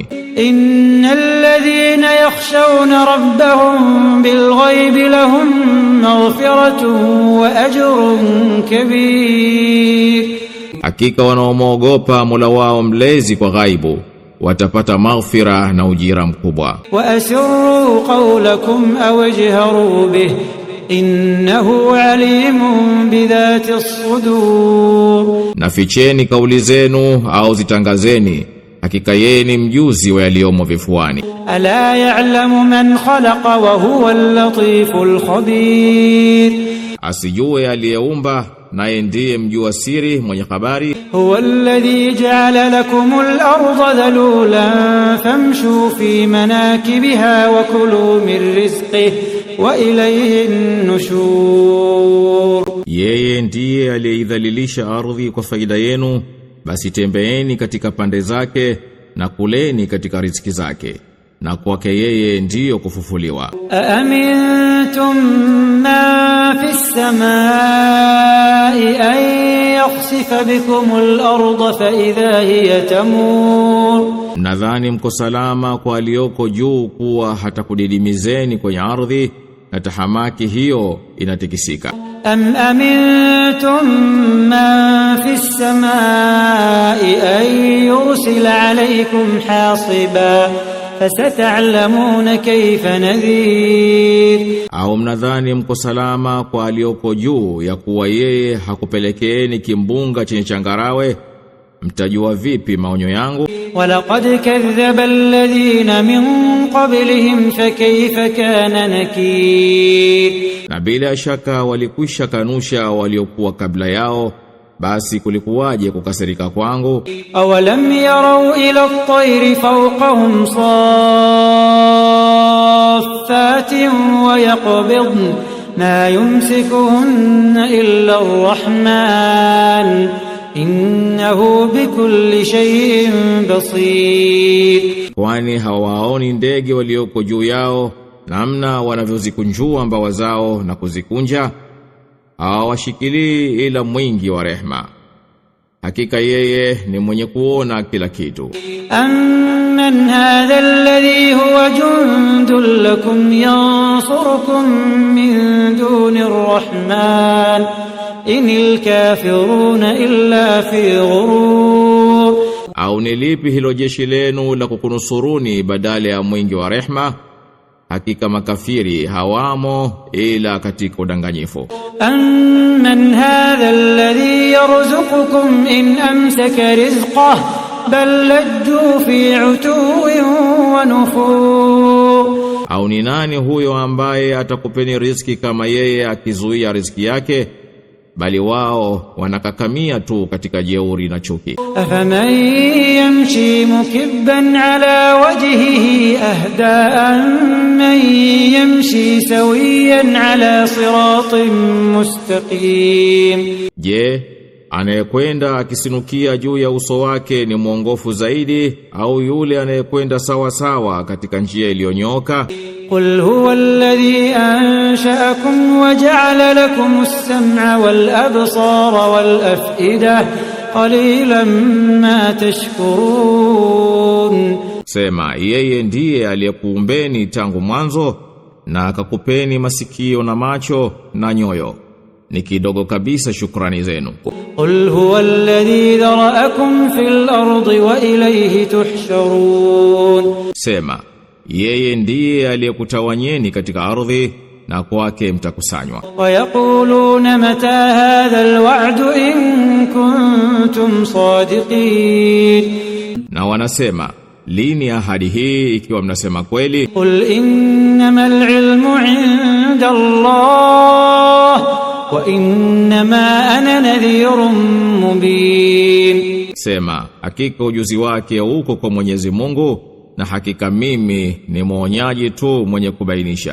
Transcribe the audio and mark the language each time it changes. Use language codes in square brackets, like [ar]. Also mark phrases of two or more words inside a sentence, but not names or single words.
[ar] إن الذين يخشون ربهم بالغيب لهم مغفرة وأجر كبير. [sw] Hakika wanaomwogopa Mola wao mlezi kwa ghaibu watapata maghfira na ujira mkubwa. [ar] وأسروا قولكم أو اجهروا به إنه عليم بذات الصدور. [sw] Na ficheni kauli zenu au zitangazeni, hakika yeye ni mjuzi wa yaliyomo vifuani. [ar] ألا يعلم من خلق وهو اللطيف الخبير. [sw] Asijue aliyeumba naye ndiye mjua siri mwenye habari. [ar] هو الذي جعل لكم الأرض ذلولا فامشوا في مناكبها وكلوا من رزقه وإليه النشور. [sw] Yeye ndiye aliyeidhalilisha ardhi kwa faida yenu, basi tembeeni katika pande zake na kuleni katika riziki zake, na kwake yeye ndiyo kufufuliwa. [ar] أأمنتم من في السماء أن يخسف بكم الأرض فإذا هي تمور. [sw] Nadhani mko salama kwa aliyoko juu kuwa hatakudidimizeni kwenye ardhi na tahamaki hiyo inatikisika. [ar] أم أمنتم من في السماء أن يرسل عليكم حاصبا فستعلمون كيف نذير. [sw] Au mnadhani mko salama kwa aliyoko juu ya kuwa yeye hakupelekeeni kimbunga chenye changarawe, mtajua vipi maonyo yangu? [ar] ولقد كذب الذين من قبلهم فكيف كان نكير. [sw] Na bila shaka walikwisha kanusha waliokuwa kabla yao, basi kulikuwaje kukasirika kwangu? [ar] أولم يروا إلى الطير فوقهم صافات ويقبضن ما يمسكهن إلا الرحمن إنه بكل شيء بصير. [sw] Kwani hawaoni ndege walioko juu yao namna wanavyozikunjua mbawa zao na kuzikunja? Hawashikilii ila mwingi wa rehema, hakika yeye ni mwenye kuona kila kitu. [ar] أمن هذا الذي هو جند لكم ينصركم من دون الرحمن إن الكافرون إلا في غرور. [sw] Au ni lipi hilo jeshi lenu la kukunusuruni badala ya mwingi wa rehema? Hakika makafiri hawamo ila katika udanganyifu. [ar] أمن هذا الذي يرزقكم إن أمسك رزقه بل لجوا في عتو ونفور. [sw] Au ni nani huyo ambaye atakupeni riziki kama yeye akizuia riziki yake, bali wao wanakakamia tu katika jeuri na chuki. [ar] أفمن يمشي مكبا على وجهه أهدى أمن يمشي سويا على صراط مستقيم. [sw] Je, anayekwenda akisinukia juu ya uso wake ni mwongofu zaidi au yule anayekwenda sawa sawa katika njia iliyonyoka? [ar] قل هو الذي أنشأكم وجعل لكم السمع والأبصار والأفئدة قليلا ما تشكرون. [sw] Sema, yeye ndiye aliyekuumbeni tangu mwanzo na akakupeni masikio na macho na nyoyo, ni kidogo kabisa shukrani zenu. [ar] قل هو الذي ذرأكم في الأرض وإليه تحشرون. [sw] Sema, yeye ndiye aliyekutawanyeni katika ardhi na kwake mtakusanywa. [ar] ويقولون متى هذا الوعد إن كنتم صادقين. [sw] Na wanasema, lini ahadi hii ikiwa mnasema kweli? [ar] قل إنما العلم عند الله وإنما أنا نذير مبين. [sw] Sema, hakika ujuzi wake uko kwa Mwenyezi Mungu na hakika mimi ni mwonyaji tu mwenye kubainisha.